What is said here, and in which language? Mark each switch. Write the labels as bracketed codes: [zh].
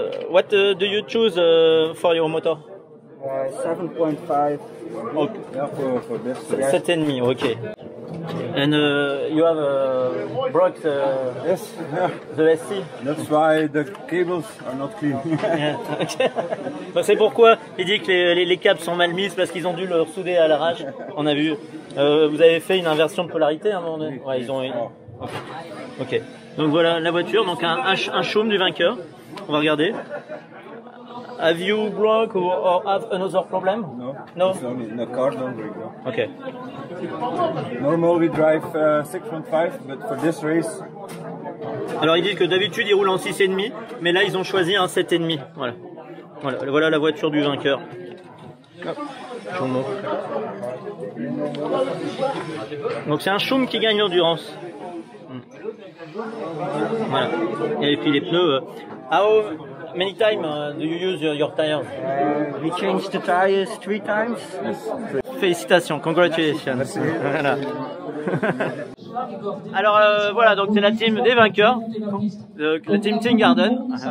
[en] What do you choose for your motor? 7.5. Okay. Yeah, for this. 7,5, okay. And you have broke Yes. the SC. That's why the cables are not clean. Yeah, okay. [fr] Donc c'est pourquoi il dit que les câbles sont mal mises parce qu'ils ont dû le ressouder à l'arrache. On a vu. Vous avez fait une inversion de polarité à un moment donné. Ouais, ils ont. Ok. Donc voilà la voiture. Donc un Schum du vainqueur. On va regarder. [en] Have you broke or have another problem? No. It's only the car don't break. No. Okay. Normally we drive 6.5, but for this race. [fr] Alors ils disent que d'habitude ils roulent en 6,5, mais là ils ont choisi un 7,5. Voilà la voiture du vainqueur. Je vous montre. Donc c'est un Schum qui gagne l'endurance. Voilà. Et puis les pneus. [en] How many times do you use your tires? We changed the tires 3 times. [fr] Félicitations, [en] congratulations. [fr] Voilà. Alors voilà, donc c'est la team des vainqueurs, la team Team Garden.